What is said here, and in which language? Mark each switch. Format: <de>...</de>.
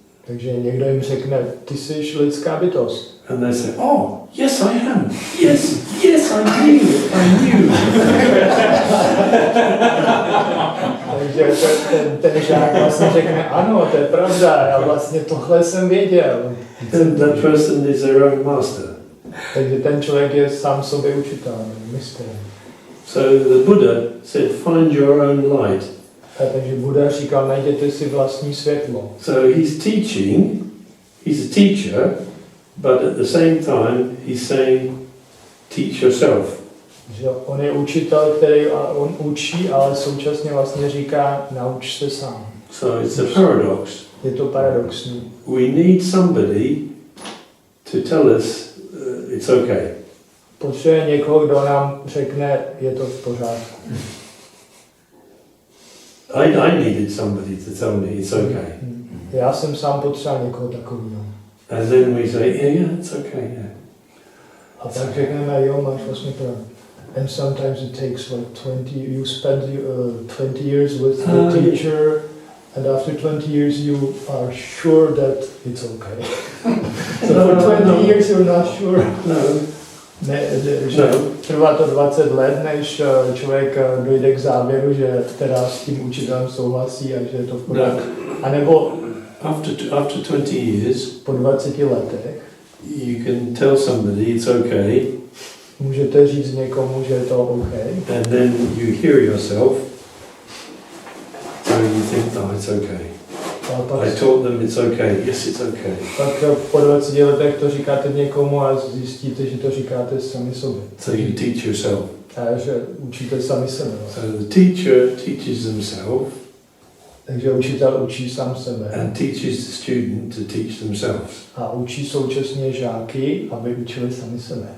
<cs>Takže někdo jim řekne, ty jsi lidská bytost.</cs> <en>And they say, "Oh, yes, I am. Yes, yes, I knew.</en> <cs>Takže ten žák vlastně řekne, ano, to je pravda, já vlastně tohle jsem věděl.</cs> <en>Then that person is their own master.</en> <cs>Takže ten člověk je sám sobě učitel, mistr.</cs> <en>So the Buddha said, find your own light.</en> <cs>Takže Buddha říkal, najděte si vlastní světlo.</cs> <en>So he's teaching, he's a teacher, but at the same time he's saying, teach yourself.</en> <cs>Že on je učitel, který on učí, ale současně vlastně říká, nauč se sám.</cs> <en>So it's a paradox.</en> <cs>Je to paradoxní.</cs> <en>We need somebody to tell us it's okay.</en> <cs>Potřebuje někoho, kdo nám řekne, je to v pořádku.</cs> <en>I needed somebody to tell me it's okay.</en> <cs>Já jsem sám potřeboval někoho takového.</cs> <en>And then we say, yeah, it's okay, yeah.</en> <cs>A tak řekneme, jo, máš vlastně pravdu.</cs> <en>And sometimes it takes like 20, you spend 20 years with the teacher, and after 20 years you are sure that it's okay. So for 20 years you're not sure. No.</en> <cs>Ne, že trvá to 20 let, než člověk dojde k závěru, že teda s tím učitelem souhlasí a že je to v pořádku. A nebo</cs> <en>after 20 years,</en> <cs>po 20 letech</cs> <en>you can tell somebody it's okay.</en> <cs>Můžete říct někomu, že je to OK.</cs> <en>And then you hear yourself, so you think, no, it's okay. I told them it's okay. Yes, it's okay.</en> <cs>Tak po 20 letech to říkáte někomu a zjistíte, že to říkáte sami sobě.</cs> <en>So you teach yourself.</en> <cs>A že učíte sami sebe.</cs> <en>So the teacher teaches themselves.</en> <cs>Takže učitel učí sám sebe.</cs> <en>And teaches the student to teach themselves.</en> <cs>A učí současně žáky, aby učili sami sebe.</cs>